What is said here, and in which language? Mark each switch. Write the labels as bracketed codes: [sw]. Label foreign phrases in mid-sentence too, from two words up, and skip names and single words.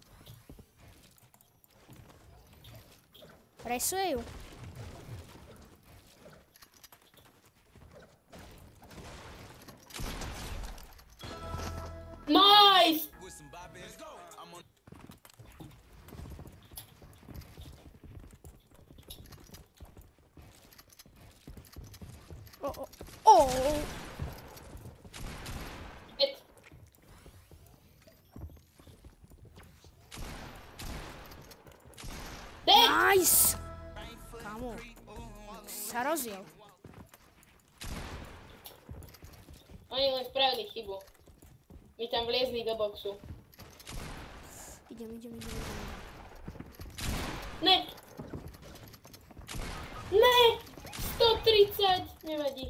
[sk] Resuje ju. [en] Nice! Oh. Dead. Dead! Nice! [sk] Kamo, sa rozjel. Oni len spravili chybu. My tam vliezli do boxu. Idem. Ne! 130! Nevadí.